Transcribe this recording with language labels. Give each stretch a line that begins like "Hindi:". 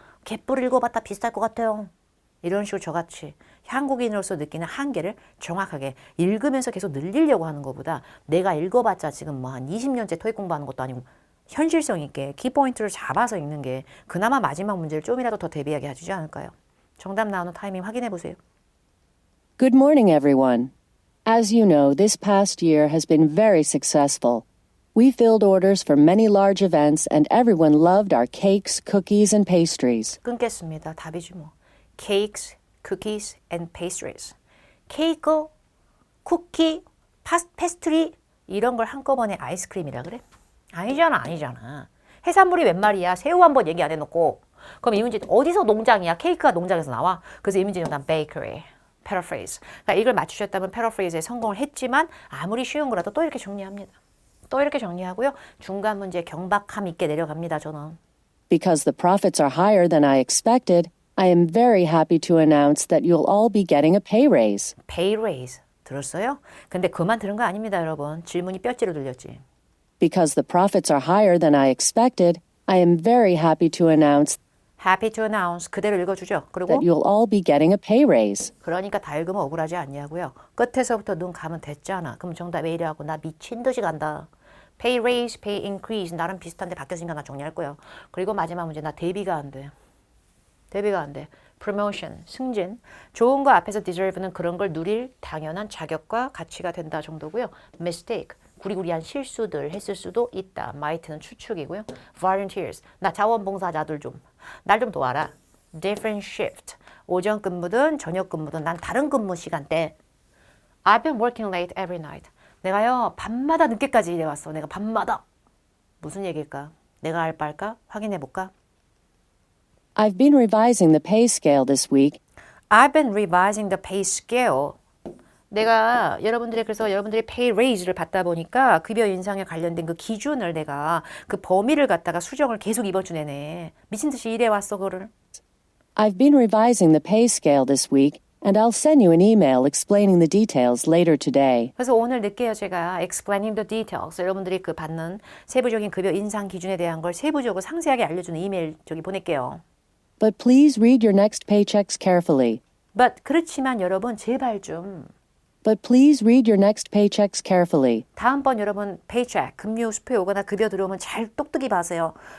Korean: 개뿔 읽어봤다 비슷할 것 같아요. 이런 식으로 저같이 한국인으로서 느끼는 한계를 정확하게 읽으면서 계속 늘리려고 하는 것보다 내가 읽어봤자 지금 뭐 한 20년째 토익 공부하는 것도 아니고 현실성 있게 키포인트를 잡아서 읽는 게 그나마 마지막 문제를 좀이라도 더 대비하게 해주지 않을까요? 정답 나오는 타이밍 확인해 보세요.
English: Good morning, everyone. As you know, this past year has been very successful. We filled orders for many large events, and everyone loved our cakes, cookies, and pastries.
Korean: 끊겠습니다. 답이지 뭐.
English: Cakes, cookies, and pastries.
Korean: 케이크, 쿠키, 페스트리 이런 걸 한꺼번에 아이스크림이라 그래? 아니잖아. 해산물이 웬 말이야? 새우 한번 얘기 안 해놓고. 그럼 이 문제 어디서 농장이야? 케이크가 농장에서 나와? 그래서 이 문제 정답 bakery, paraphrase. 그러니까 이걸 맞추셨다면 paraphrase에 성공을 했지만 아무리 쉬운 거라도 또 이렇게 정리합니다. 또 이렇게 정리하고요. 중간 문제 경박함 있게 내려갑니다. 저는.
English: Because the profits are higher than I expected, I am very happy to announce that you'll all be getting a pay raise. pay raise.
Korean: 들었어요? 근데 그만 들은 거 아닙니다, 여러분. 질문이 뼈째로 들렸지.
English: Because the profits are higher than I expected, I am very happy to announce happy to announce
Korean: 그대로 읽어주죠. 그리고
English: that you'll all be getting a pay raise.
Korean: 그러니까 다 읽으면 억울하지 않냐고요. 끝에서부터 눈 감으면 됐잖아. 그럼 정답 A라고 나 미친 듯이 간다. pay raise, pay increase 나름 비슷한데 바뀌었으니까 나 정리할 거예요. 그리고 마지막 문제 나 대비가 안 돼. promotion, 승진. 좋은 거 앞에서 deserve는 그런 걸 누릴 당연한 자격과 가치가 된다 정도고요. mistake, 구리구리한 실수들 했을 수도 있다. might는 추측이고요. volunteers, 나 자원봉사자들 좀. 날 좀 도와라. different shift, 오전 근무든 저녁 근무든 난 다른 근무 시간대.
English: I've been working late every night.
Korean: 내가요 밤마다 늦게까지 일해왔어. 내가 밤마다. 무슨 얘기일까? 내가 알 바일까? 확인해볼까?
English: I've been revising the pay scale this week. I've been revising the pay scale.
Korean: 내가 그래서 여러분들이 pay raise를 받다 보니까 급여 인상에 관련된 그 기준을 내가 그 범위를 갖다가 수정을 계속 이번 주 내내 미친 듯이 일해왔어 그거를.
English: I've been revising the pay scale this week, and I'll send you an email explaining the details later today.
Korean: 그래서 오늘 늦게요 제가
English: explaining the details
Korean: 여러분들이 그 받는 세부적인 급여 인상 기준에 대한 걸 세부적으로 상세하게 알려주는 이메일 저기 보낼게요.
English: But please read your next paychecks carefully.
Korean: But 그렇지만 여러분 제발 좀
English: But please read your next paychecks carefully.
Korean: 다음번 여러분 paycheck 금요 수표에 오거나 급여 들어오면 잘 똑똑히 봐세요.